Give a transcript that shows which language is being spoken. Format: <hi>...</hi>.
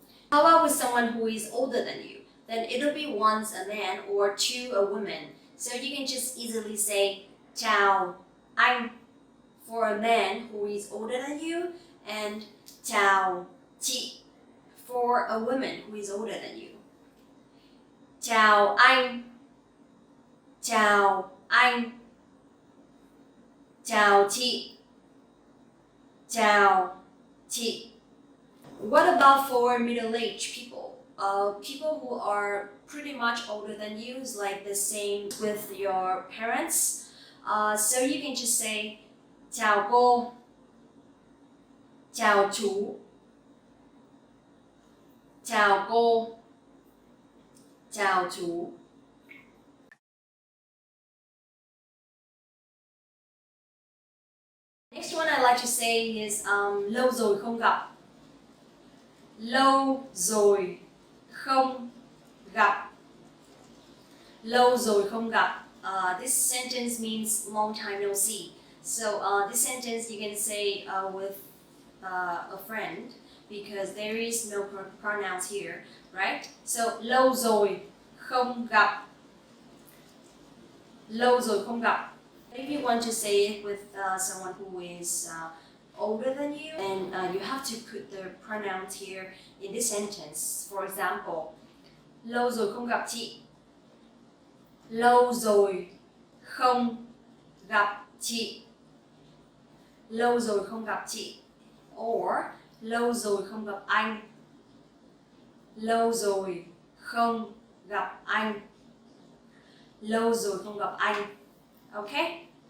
<en>How about with someone who is older than you? Then it'll be once a man or two a woman. So you can just easily say</en> <vi>chào anh</vi> <en>for a man who is older than you, and</en> <vi>chào chị</vi> <en>for a woman who is older than you. Chào anh, chào anh, chào chị, chào chị. What about for middle-aged people? People who are pretty much older than you, is like the same with your parents. So you can just say</en> <vi>chào cô, chào chú, chào cô, chào chú.</vi> <en>Next one I like to say is</en> <vi>lâu rồi không gặp. Lâu rồi không gặp. Lâu rồi không gặp.</vi> <en>This sentence means long time no see. So this sentence you can say with a friend, because there is no pronouns here, right?</en> <vi>So lâu rồi không gặp. Lâu rồi không gặp.</vi> <en>If you want to say it with someone who is older than you, and you have to put the pronouns here in this sentence. For example,</en> <vi>lâu rồi không gặp chị. Lâu rồi không gặp chị. Lâu rồi không gặp chị. Or lâu rồi không gặp anh. Lâu rồi không gặp anh. Lâu rồi không gặp anh. Okay?</vi>